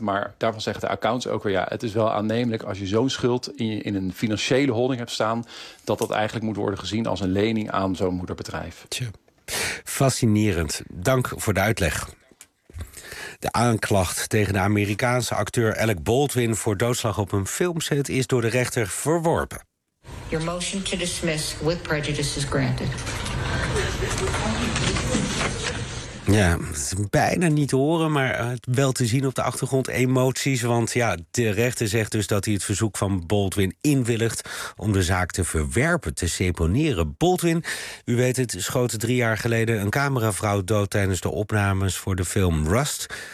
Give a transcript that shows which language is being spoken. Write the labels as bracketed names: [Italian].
[Dutch] Maar daarvan zeggen de accounts ook weer, ja, het is wel aannemelijk als je zo'n schuld in een financiële holding hebt staan, dat eigenlijk moet worden gezien als een lening aan zo'n moederbedrijf. Tje. Fascinerend. Dank voor de uitleg. De aanklacht tegen de Amerikaanse acteur Alec Baldwin voor doodslag op een filmset is door de rechter verworpen. [English] Your motion to dismiss with prejudice is granted. [Dutch] Ja, het is bijna niet te horen, maar wel te zien op de achtergrond emoties. Want ja, de rechter zegt dus dat hij het verzoek van Baldwin inwilligt om de zaak te verwerpen, te seponeren. Baldwin, u weet het, schoot 3 jaar geleden een cameravrouw dood tijdens de opnames voor de film Rust.